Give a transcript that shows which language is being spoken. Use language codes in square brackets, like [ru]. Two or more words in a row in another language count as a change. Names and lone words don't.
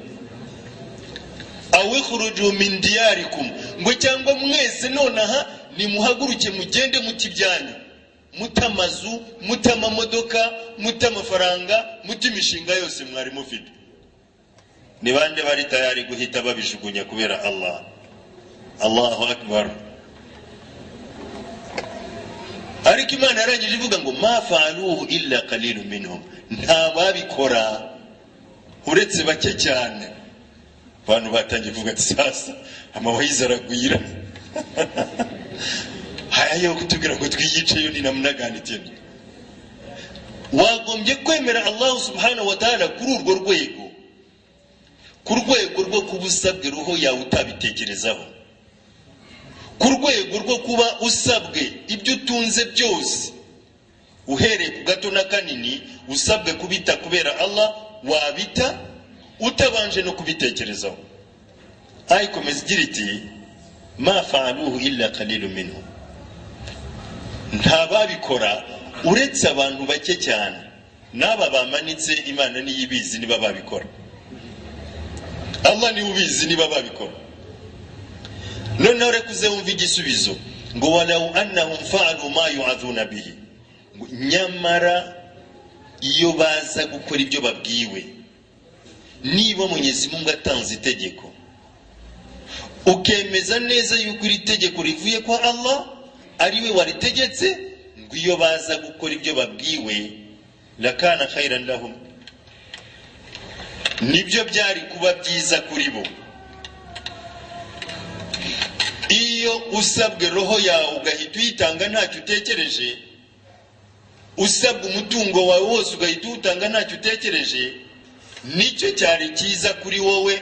[ar] أو اخرجوا من دياركم, [rw] ngo cyangwa mwese nonaha nimuhaguruke mugende mutibyanyu, mutamazu, mutamamodoka, mutamafaranga, mutimishinga yose mwari mufite. ni bande bari tayari guhita babijugunya kubera Allah? [ar] الله أكبر. [rw] Ariko Imana yarangije ivuga ngo [ar] ما فعلوه إلا قليل منهم, [rw] nta babikora uretse bake cyane. Abantu batangiye kuvuga ati sasa amawayiza aragwira hayayo kutubwira ngo twiyiceyo [sw] ni namna gani tena. [rw] Wagombye kwemera [ar] الله سبحانه وتعالى [rw] kuri urwo rwego, ku rwego rwo kubusabwe roho yawe utabitekerezaho, ku rwego rwo kuba usabwe ibyo utunze byose uhereye ku gato na kanini usabwe kubita kubera Allah, wabita utabanje no kubitekerezaho. Ayikomeza igira iti [ar] ما فعلوه إلا قليل منهم, [rw] nta babikora uretse abantu bake cyane. N'aba bamanitse Imana ni yibizi niba babikora, Allah ni ubizi niba babikora. None urekuze wumva igisubizo ngo [ar] ولو أنهم فعلوا ما يوعظون به, [rw] nyamara iyo baza gukora ibyo babwiwe, niba Mwenyezi Mungu atanze itegeko ukemeza neza yuko iri tegeko rivuye kwa Allah ari we waritegetse, ngo iyo baza gukora ibyo babwiwe [ar] لكان خيرا لهم, [rw] nibyo byari kuba byiza kuri bo. Iyo usabwe roho yawe ugahita uyitanga ntacyo utekereje, usabwe umutungo wawe wose ugahita utanga ntacyo utekereje, nicyo cyari cyiza kuri wowe.